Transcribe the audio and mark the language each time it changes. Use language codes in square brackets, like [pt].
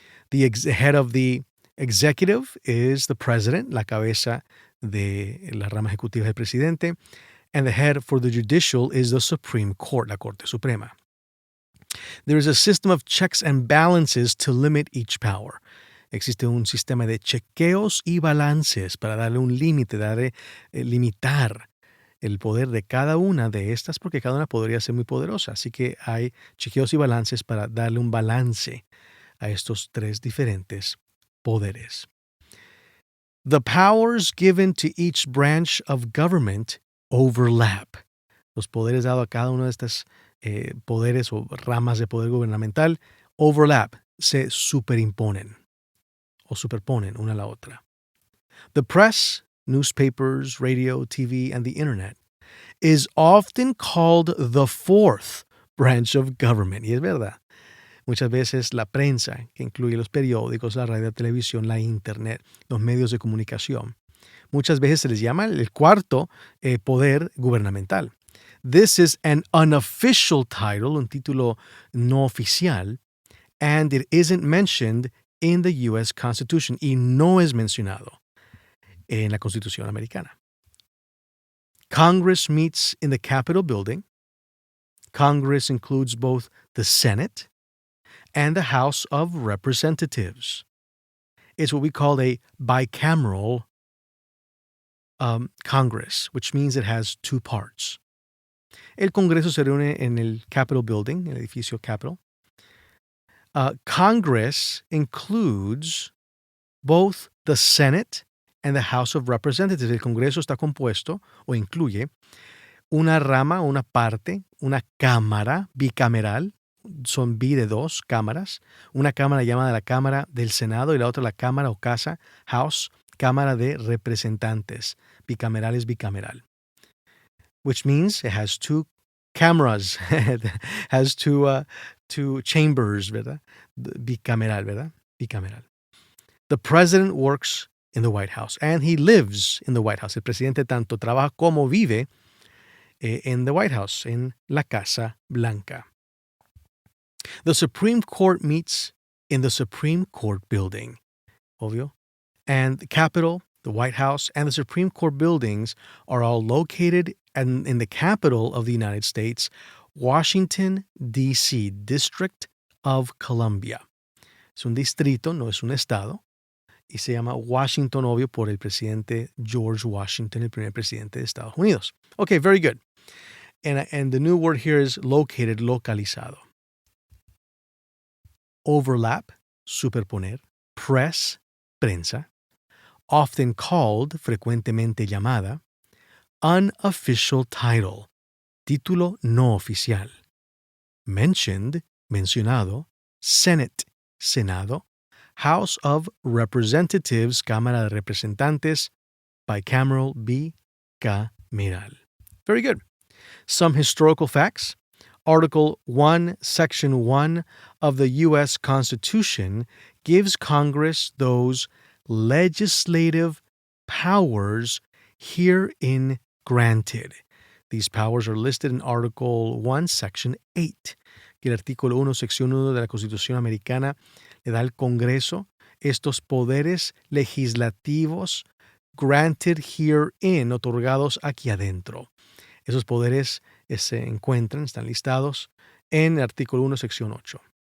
[en] The head of the executive is the president, [es] la cabeza de la rama ejecutiva del presidente, [en] and the head for the judicial is the Supreme Court, [es] la Corte Suprema. [en] There is a system of checks and balances to limit each power. [es] Existe un sistema de chequeos y balances para darle un límite, limitar el poder de cada una de estas, porque cada una podría ser muy poderosa. Así que hay chequeos y balances para darle un balance a estos 3 diferentes poderes. [en] The powers given to each branch of government overlap. [es] Los poderes dados a cada uno de estos poderes o ramas de poder gubernamental overlap, se superimponen o superponen una a la otra. [en] The press, newspapers, radio, TV, and the internet is often called the 4th branch of government. [es] Y es verdad. Muchas veces la prensa, que incluye los periódicos, la radio, la televisión, la internet, los medios de comunicación, muchas veces se les llama el 4º poder gubernamental. [en] This is an unofficial title, [es] un título no oficial, [en] and it isn't mentioned in the U.S. [es] Constitution, y no es mencionado en la Constitución americana. [en] Congress meets in the Capitol building. Congress includes both the Senate and the House of Representatives. It's what we call a bicameral Congress, which means it has 2 parts. [es] El Congreso se reúne en el Capitol building, el edificio Capitol. [en] Congress includes both the Senate and the House of Representatives. [es] El Congreso está compuesto o incluye una rama, una parte, una cámara bicameral, son bi de 2 cámaras, una cámara llamada la Cámara del Senado y la otra la Cámara o Casa, House Cámara de Representantes. Bicameral es bicameral. [en] Which means it has two cameras, has two chambers, ¿verdad? Bicameral, ¿verdad? Bicameral. The president works in the White House and he lives in the White House. [es] El presidente tanto trabaja como vive [en] in the White House, [es] en la Casa Blanca. [en] The Supreme Court meets in the Supreme Court building, obvio. And the Capitol, the White House, and the Supreme Court buildings are all located in the capital of the United States, Washington, D.C., District of Columbia. [es] Es un distrito, no es un estado, y se llama Washington, obvio, por el presidente George Washington, el primer presidente de Estados Unidos. [en] Okay, very good. And the new word here is located, localizado. Overlap, superponer. Press, prensa. [es] Often called, frecuentemente llamada. Unofficial title, título no oficial. [en] Mentioned, mencionado. Senate, Senado. House of Representatives, Cámara de Representantes. Bicameral, bicameral. Very good. Some historical facts. Article 1, Section 1 of the U.S. Constitution gives Congress those legislative powers herein granted. These powers are listed in Article 1, Section 8. [es] El artículo 1, sección 1 de la Constitución Americana le da al Congreso estos poderes legislativos [en] granted herein, [es] otorgados aquí adentro. Esos poderes se encuentran, están listados en el artículo 1, sección 8.